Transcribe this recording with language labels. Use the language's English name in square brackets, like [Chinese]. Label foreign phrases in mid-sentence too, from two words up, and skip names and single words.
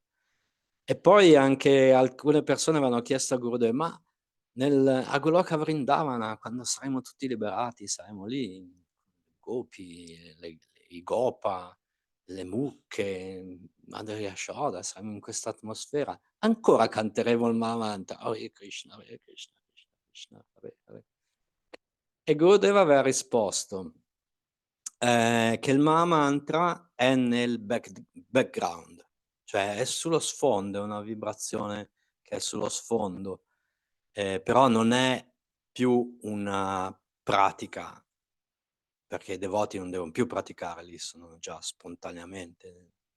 [Italian] E poi anche alcune persone avevano chiesto a Gurudev: ma a Goloka Vrindavana, quando saremo tutti liberati, saremo lì, i gopi, i gopa, le mucche, Madre Yashoda, saremo in questa atmosfera, ancora canteremo il Mahamantra, Hare Krishna, Hare Krishna, Krishna Krishna, Hare Hare. E Gurudev aveva risposto che il Mahamantra è nel background, cioè è sullo sfondo, è una vibrazione che è sullo sfondo, però non è più una pratica, perché i devoti non devono più praticare, lì sono già spontaneamente